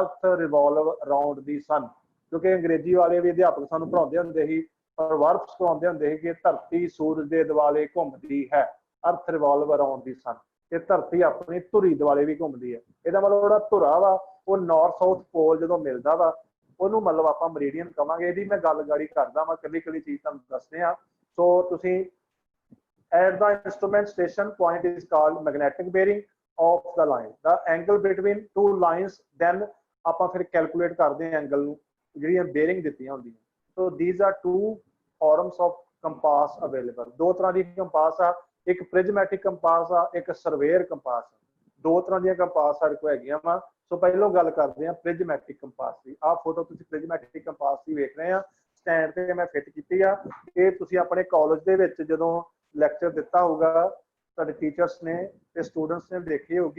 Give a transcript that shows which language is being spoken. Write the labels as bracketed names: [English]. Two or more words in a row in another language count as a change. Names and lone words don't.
[English] earth revolve around the sun, [Punjabi] ਕਿਉਂਕਿ ਅੰਗਰੇਜ਼ੀ ਵਾਲੇ ਵੀ ਅਧਿਆਪਕ ਸਾਨੂੰ ਪੜ੍ਹਾਉਂਦੇ ਹੁੰਦੇ ਸੀ, ਵਰਬਸ ਪੜ੍ਹਾਉਂਦੇ ਹੁੰਦੇ ਸੀ ਕਿ ਧਰਤੀ ਸੂਰਜ ਦੇ ਦੁਆਲੇ ਘੁੰਮਦੀ ਹੈ, [English] earth revolve around the sun, [Punjabi] ਤੇ ਧਰਤੀ ਆਪਣੀ ਧੁਰੀ ਦੁਆਲੇ ਵੀ ਘੁੰਮਦੀ ਹੈ। ਇਹਦਾ ਮਤਲਬ ਜਿਹੜਾ ਧੁਰਾ ਵਾ ਉਹ [English] north south pole [Punjabi] ਜਦੋਂ ਮਿਲਦਾ ਵਾ ਉਹਨੂੰ ਮਤਲਬ ਆਪਾਂ ਮਰੀਡੀਅਨ ਕਵਾਂਗੇ। ਇਹਦੀ ਮੈਂ ਗੱਲ ਗਾੜੀ ਕਰਦਾ ਵਾਂ, ਕੱਲੀ ਕੱਲੀ ਚੀਜ਼ ਤੁਹਾਨੂੰ ਦੱਸਦੇ ਆ। ਸੋ ਤੁਸੀਂ [English] at the instrument station point is called magnetic bearing of the line, the angle between two lines, then [Punjabi] ਆਪਾਂ ਫਿਰ ਕੈਲਕੂਲੇਟ ਕਰਦੇ ਹਾਂ ਐਂਗਲ ਨੂੰ ਜਿਹੜੀਆਂ ਬੇਅਰਿੰਗ ਦਿੱਤੀਆਂ ਹੁੰਦੀਆਂ। [English] ਸੋ these are two forms of compass available। [Punjabi] ਦੋ ਤਰ੍ਹਾਂ ਦੀ ਕੰਪਾਸ ਆ, ਇੱਕ [English] prismatic compass [Punjabi] ਆ, ਇੱਕ [English] surveyor compass [Punjabi] ਆ। ਦੋ ਤਰ੍ਹਾਂ ਦੀਆਂ ਕੰਪਾਸ ਸਾਡੇ ਕੋਲ ਹੈਗੀਆਂ ਵਾ। ਸੋ ਪਹਿਲਾਂ ਗੱਲ ਕਰਦੇ ਹਾਂ [English] prismatic compass [Punjabi] ਦੀ। ਆਹ ਫੋਟੋ ਤੁਸੀਂ [English] prismatic compass [Punjabi] ਦੀ ਵੇਖ ਰਹੇ ਆ, ਸਟੈਂਡ ਤੇ ਮੈਂ ਫਿੱਟ ਕੀਤੀ ਆ। ਇਹ ਤੁਸੀਂ ਆਪਣੇ ਕਾਲਜ ਦੇ ਵਿੱਚ ਜਦੋਂ ਲੈਕਚਰ ਦਿੱਤਾ ਹੋਊਗਾ ਤੁਹਾਡੇ ਟੀਚਰਸ ਨੇ ਤੇ ਸਟੂਡੈਂਟਸ ਨੇ ਦੇਖੀ ਹੋਊਗੀ।